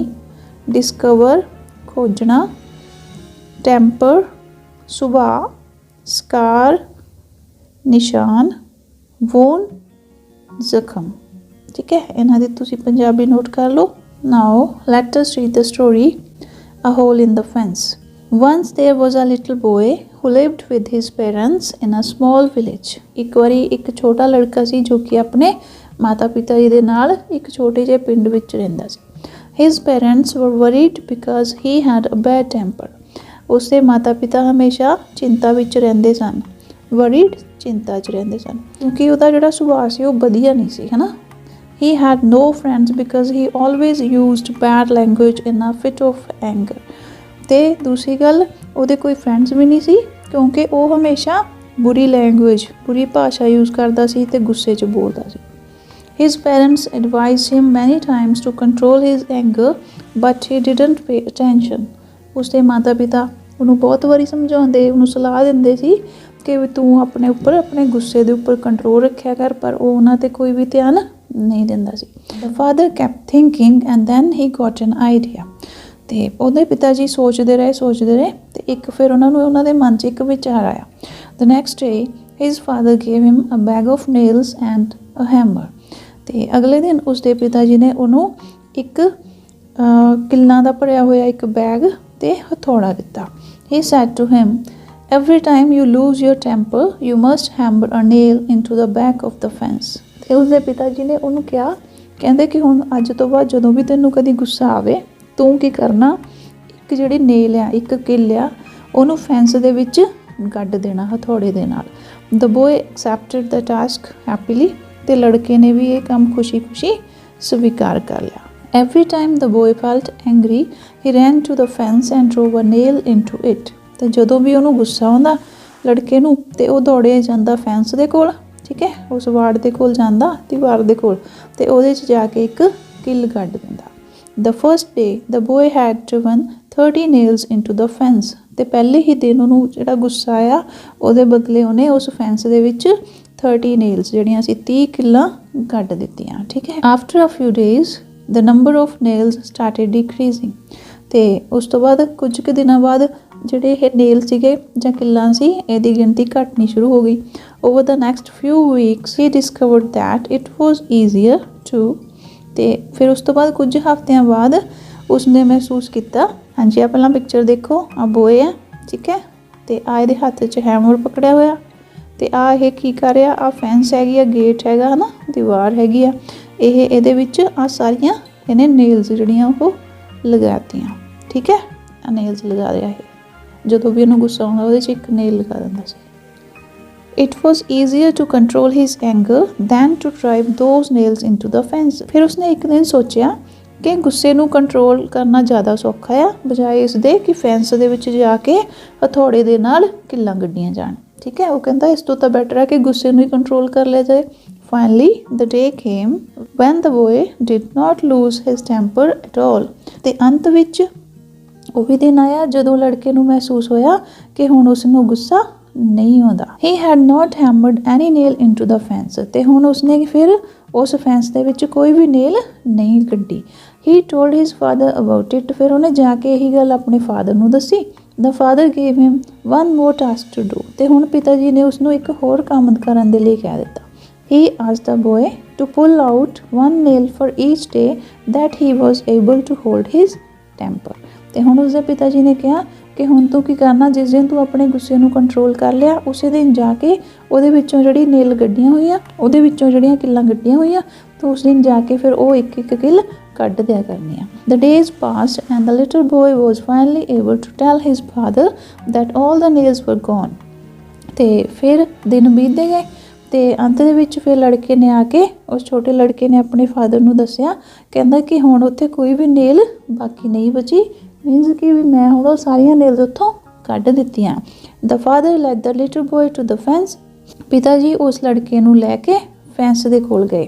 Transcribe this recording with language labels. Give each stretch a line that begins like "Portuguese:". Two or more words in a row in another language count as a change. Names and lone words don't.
Punjabi: ਡਿਸਕਵਰ ਖੋਜਣਾ। ਟੈਂਪਰ ਸੁਭਾਅ। ਸਕਾਰ ਨਿਸ਼ਾਨ। ਵੋਨ ਜ਼ਖਮ, ਠੀਕ ਹੈ। ਇਹਨਾਂ ਦੀ ਤੁਸੀਂ ਪੰਜਾਬੀ ਨੋਟ ਕਰ ਲਓ।
English: Now let us read the story
Punjabi: A Hole in the Fence.
English: Once there was a little boy who lived with his parents in a small village.
Punjabi: ਇੱਕ ਵਾਰੀ ਇੱਕ ਛੋਟਾ ਲੜਕਾ ਸੀ ਜੋ ਕਿ ਆਪਣੇ ਮਾਤਾ ਪਿਤਾ ਜੀ ਦੇ ਨਾਲ ਇੱਕ ਛੋਟੇ ਜਿਹੇ ਪਿੰਡ ਵਿੱਚ ਰਹਿੰਦਾ ਸੀ।
English: His parents were worried because he had a bad temper.
Punjabi: ਉਸਦੇ ਮਾਤਾ ਪਿਤਾ ਹਮੇਸ਼ਾ ਚਿੰਤਾ ਵਿੱਚ ਰਹਿੰਦੇ ਸਨ। Worried ਚਿੰਤਾ 'ਚ ਰਹਿੰਦੇ ਸਨ ਕਿਉਂਕਿ ਉਹਦਾ ਜਿਹੜਾ ਸੁਭਾਅ ਸੀ ਉਹ ਵਧੀਆ ਨਹੀਂ ਸੀ, ਹੈ ਨਾ।
English: He had no friends because he always used bad language in a fit of anger.
Punjabi: ਤੇ ਦੂਸਰੀ ਗੱਲ, ਉਹਦੇ ਕੋਈ ਫਰੈਂਡਸ ਵੀ ਨਹੀਂ ਸੀ ਕਿਉਂਕਿ ਉਹ ਹਮੇਸ਼ਾ ਬੁਰੀ ਲੈਂਗੁਏਜ, ਬੁਰੀ ਭਾਸ਼ਾ ਯੂਜ਼ ਕਰਦਾ ਸੀ ਤੇ ਗੁੱਸੇ 'ਚ ਬੋਲਦਾ ਸੀ।
English: His parents advised him many times to control his anger, but he didn't pay attention.
Punjabi: ਉਸਦੇ ਮਾਤਾ ਪਿਤਾ ਉਹਨੂੰ ਬਹੁਤ ਵਾਰੀ ਸਮਝਾਉਂਦੇ, ਉਹਨੂੰ ਸਲਾਹ ਦਿੰਦੇ ਸੀ ਕਿ ਵੀ ਤੂੰ ਆਪਣੇ ਉੱਪਰ, ਆਪਣੇ ਗੁੱਸੇ ਦੇ ਉੱਪਰ ਕੰਟਰੋਲ ਰੱਖਿਆ ਕਰ, ਪਰ ਉਹ ਉਹਨਾਂ 'ਤੇ ਕੋਈ ਵੀ ਧਿਆਨ ਨਹੀਂ ਦਿੰਦਾ ਸੀ।
English: The father kept thinking and then he got an idea.
Punjabi: ਤੇ ਉਹਦੇ ਪਿਤਾ ਜੀ ਸੋਚਦੇ ਰਹੇ ਤੇ ਇੱਕ ਫਿਰ ਉਹਨਾਂ ਨੂੰ ਉਹਨਾਂ ਦੇ ਮਨ 'ਚ ਇੱਕ ਵਿਚਾਰ ਆਇਆ।
English: The next day his father gave him a bag of nails and a hammer.
Punjabi: ਤੇ ਅਗਲੇ ਦਿਨ ਉਸਦੇ ਪਿਤਾ ਜੀ ਨੇ ਉਹਨੂੰ ਇੱਕ ਕਿੱਲਾਂ ਦਾ ਭਰਿਆ ਹੋਇਆ ਇੱਕ ਬੈਗ ਤੇ ਹਥੌੜਾ ਦਿੱਤਾ।
English: He said to him, every time you lose your temper you must hammer a nail into the back of the fence.
Punjabi: ਤੇ ਉਸਦੇ ਪਿਤਾ ਜੀ ਨੇ ਉਹਨੂੰ ਕਿਹਾ, ਕਹਿੰਦੇ ਕਿ ਹੁਣ ਅੱਜ ਤੋਂ ਬਾਅਦ ਜਦੋਂ ਵੀ ਤੈਨੂੰ ਕਦੀ ਗੁੱਸਾ ਆਵੇ ਤੂੰ ਕੀ ਕਰਨਾ, ਇੱਕ ਜਿਹੜੀ ਨੇਲ ਆ, ਇੱਕ ਕਿੱਲ ਆ, ਉਹਨੂੰ ਫੈਂਸ ਦੇ ਵਿੱਚ ਗੱਡ ਦੇਣਾ ਹਥੌੜੇ ਦੇ ਨਾਲ।
English: The boy accepted the task happily.
Punjabi: ਤੇ ਲੜਕੇ ਨੇ ਵੀ ਇਹ ਕੰਮ ਖੁਸ਼ੀ-ਖੁਸ਼ੀ ਸਵੀਕਾਰ ਕਰ ਲਿਆ।
English: Every time the boy felt angry he ran to the fence and drove a nail into it.
Punjabi: ਤੇ ਜਦੋਂ ਵੀ ਉਹਨੂੰ ਗੁੱਸਾ ਆਉਂਦਾ ਲੜਕੇ ਨੂੰ ਤੇ ਉਹ ਦੌੜਿਆ ਜਾਂਦਾ ਫੈਂਸ ਦੇ ਕੋਲ, ਠੀਕ ਹੈ, ਉਸ ਵਾੜ ਦੇ ਕੋਲ ਜਾਂਦਾ, ਦੀਵਾਰ ਦੇ ਕੋਲ, ਤੇ ਉਹਦੇ 'ਚ ਜਾ ਕੇ ਇੱਕ ਕਿੱਲ ਗੱਡ ਦਿੰਦਾ।
English: The first day the boy had driven 30 nails into the fence.
Punjabi: ਤੇ ਪਹਿਲੇ ਹੀ ਦਿਨ ਉਹਨੂੰ ਜਿਹੜਾ ਗੁੱਸਾ ਆਇਆ ਉਹਦੇ ਬਦਲੇ ਉਹਨੇ ਉਸ ਫੈਂਸ ਦੇ ਵਿੱਚ 30 nails ਜਿਹੜੀਆਂ ਸੀ 30 ਕਿੱਲਾਂ ਗੱਡ ਦਿੱਤੀਆਂ, ਠੀਕ ਹੈ।
English: After a few days the number of nails started decreasing.
Punjabi: ਤੇ ਉਸ ਤੋਂ ਬਾਅਦ ਕੁਝ ਕੁ ਦਿਨਾਂ ਬਾਅਦ ਜਿਹੜੇ ਇਹ ਨੇਲ ਸੀਗੇ ਜਾਂ ਕਿੱਲਾਂ ਸੀ ਇਹਦੀ ਗਿਣਤੀ ਘਟਣੀ ਸ਼ੁਰੂ ਹੋ ਗਈ।
English: Over the next few weeks he discovered that it was easier to.
Punjabi: ਤੇ ਫਿਰ ਉਸ ਤੋਂ ਬਾਅਦ ਕੁਝ ਹਫ਼ਤਿਆਂ ਬਾਅਦ ਉਸਨੇ ਮਹਿਸੂਸ ਕੀਤਾ, ਹਾਂਜੀ ਆਹ ਪਹਿਲਾਂ ਪਿਕਚਰ ਦੇਖੋ, ਆਹ ਬੋਏ ਆ, ਠੀਕ ਹੈ, ਤੇ ਆਹ ਇਹਦੇ ਹੱਥ 'ਚ ਹੈਮਰ ਪਕੜਿਆ ਹੋਇਆ ਤੇ ਆਹ ਇਹ ਕੀ ਕਰ ਰਿਹਾ, ਆਹ ਫੈਂਸ ਹੈਗੀ ਆ, ਗੇਟ ਹੈਗਾ, ਹੈ ਨਾ, ਦੀਵਾਰ ਹੈਗੀ ਆ, ਇਹ ਇਹਦੇ ਵਿੱਚ ਆਹ ਸਾਰੀਆਂ ਇਹਨੇ ਨੇਲਸ ਜਿਹੜੀਆਂ ਉਹ ਲਗਾਤੀਆਂ, ਠੀਕ ਹੈ। ਆਹ ਨੇਲਸ ਲਗਾ ਰਿਹਾ ਇਹ, ਜਦੋਂ ਵੀ ਉਹਨੂੰ ਗੁੱਸਾ ਆਉਂਦਾ ਉਹਦੇ 'ਚ ਇੱਕ ਨੇਲ ਲਗਾ ਦਿੰਦਾ ਸੀ।
English: It was easier to control his anger than to drive those nails into the fence.
Punjabi: ਫਿਰ ਉਸਨੇ ਇੱਕ ਦਿਨ ਸੋਚਿਆ ਕਿ ਗੁੱਸੇ ਨੂੰ ਕੰਟਰੋਲ ਕਰਨਾ ਜ਼ਿਆਦਾ ਸੌਖਾ ਆ ਬਜਾਏ ਇਸ ਦੇ ਕਿ ਫੈਂਸ ਦੇ ਵਿੱਚ ਜਾ ਕੇ ਹਥੌੜੇ ਦੇ ਨਾਲ ਕਿੱਲਾਂ ਗੱਡੀਆਂ ਜਾਣ। ਠੀਕ ਹੈ, ਉਹ ਕਹਿੰਦਾ ਇਸ ਤੋਂ ਤਾਂ ਬੈਟਰ ਹੈ ਕਿ ਗੁੱਸੇ ਨੂੰ ਹੀ ਕੰਟਰੋਲ ਕਰ ਲਿਆ ਜਾਏ।
English: Finally, the day came when the boy did not lose his temper at all.
Punjabi: ਤੇ ਅੰਤ ਵਿੱਚ ਉਹ ਵੀ ਦਿਨ ਆਇਆ ਜਦੋਂ ਲੜਕੇ ਨੂੰ ਮਹਿਸੂਸ ਹੋਇਆ ਕਿ ਹੁਣ ਉਸ ਨੂੰ ਗੁੱਸਾ ਨਹੀਂ ਆਉਂਦਾ।
English: He had not hammered any nail into the fence.
Punjabi: ਤੇ ਹੁਣ ਉਸਨੇ ਫਿਰ ਉਸ ਫੈਂਸ ਦੇ ਵਿੱਚ ਕੋਈ ਵੀ ਨੇਲ ਨਹੀਂ ਕੱਢੀ।
English: He told his father about it.
Punjabi: ਫਿਰ ਉਹਨੇ ਜਾ ਕੇ ਇਹੀ ਗੱਲ ਆਪਣੇ ਫਾਦਰ ਨੂੰ ਦੱਸੀ।
English: The father gave him one more task to do.
Punjabi: ਤੇ ਹੁਣ ਪਿਤਾ ਜੀ ਨੇ ਉਸਨੂੰ ਇੱਕ ਹੋਰ ਕੰਮ ਕਰਨ ਦੇ ਲਈ ਕਹਿ ਦਿੱਤਾ।
English: He asked the boy to pull out one nail for each day that he was able to hold his temper.
Punjabi: ਤੇ ਹੁਣ ਉਸਦੇ ਪਿਤਾ ਜੀ ਨੇ ਕਿਹਾ ਕਿ ਹੁਣ ਤੂੰ ਕੀ ਕਰਨਾ, ਜਿਸ ਦਿਨ ਤੂੰ ਆਪਣੇ ਗੁੱਸੇ ਨੂੰ ਕੰਟਰੋਲ ਕਰ ਲਿਆ ਉਸੇ ਦਿਨ ਜਾ ਕੇ ਉਹਦੇ ਵਿੱਚੋਂ ਜਿਹੜੀ ਨੇਲ ਗੱਡੀਆਂ ਹੋਈਆਂ, ਉਹਦੇ ਵਿੱਚੋਂ ਜਿਹੜੀਆਂ ਕਿੱਲਾਂ ਗੱਡੀਆਂ ਹੋਈਆਂ, ਤਾਂ ਉਸ ਦਿਨ ਜਾ ਕੇ ਫਿਰ ਉਹ ਇੱਕ ਇੱਕ ਕਿੱਲ ਕੱਢ ਦਿਆ ਕਰਨੀ ਆ।
English: The days passed and the little boy was finally able to tell his father that all the nails were gone.
Punjabi: ਤੇ ਫਿਰ ਦਿਨ ਬੀਤਦੇ ਗਏ ਤੇ ਅੰਤ ਦੇ ਵਿੱਚ ਫਿਰ ਲੜਕੇ ਨੇ ਆ ਕੇ ਉਸ ਛੋਟੇ ਲੜਕੇ ਨੇ ਆਪਣੇ ਫਾਦਰ ਨੂੰ ਦੱਸਿਆ, ਕਹਿੰਦਾ ਕਿ ਹੁਣ ਉੱਥੇ ਕੋਈ ਵੀ ਨੇਲ ਬਾਕੀ ਨਹੀਂ ਬਚੀ, ਮੀਨਸ ਕਿ ਵੀ ਮੈਂ ਹੁਣ ਉਹ ਸਾਰੀਆਂ ਨੇਲਸ ਉੱਥੋਂ ਕੱਢ ਦਿੱਤੀਆਂ।
English: The father led the little boy to the fence.
Punjabi: ਪਿਤਾ ਜੀ ਉਸ ਲੜਕੇ ਨੂੰ ਲੈ ਕੇ ਫੈਂਸ ਦੇ ਕੋਲ ਗਏ।